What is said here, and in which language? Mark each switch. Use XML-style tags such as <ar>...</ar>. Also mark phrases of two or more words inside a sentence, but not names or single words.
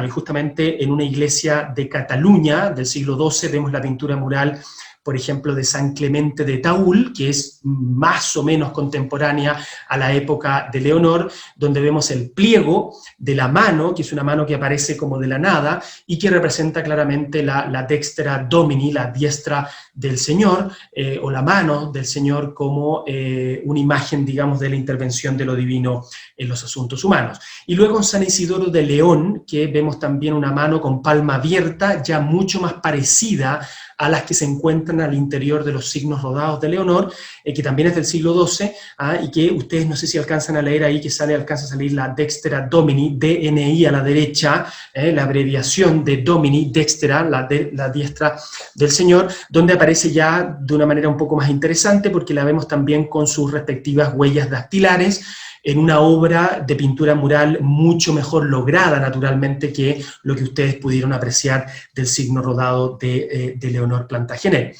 <es>Y justamente en una iglesia de Cataluña del siglo XII vemos la pintura mural, por ejemplo, de San Clemente de Taúl, que es más o menos contemporánea a la época de Leonor, donde vemos el pliego de la mano, que es una mano que aparece como de la nada, y que representa claramente la</es> <la>dextra domini,</la> <es>la diestra del Señor, o la mano del Señor como una imagen, digamos, de la intervención de lo divino en los asuntos humanos. Y luego en San Isidoro de León, que vemos también una mano con palma abierta, ya mucho más parecida a las que se encuentran al interior de los signos rodados de Leonor, que también es del siglo XII, y que ustedes no sé si alcanzan a leer ahí, que alcanza a salir la</es> <la>dextra domini,</la> <es>DNI a la derecha, la abreviación de domini, dextra, la diestra del Señor, donde aparece ya de una manera un poco más interesante, porque la vemos también con sus respectivas huellas dactilares, en una obra de pintura mural mucho mejor lograda, naturalmente, que lo que ustedes pudieron apreciar del signo rodado de Leonor Plantagenet.</es>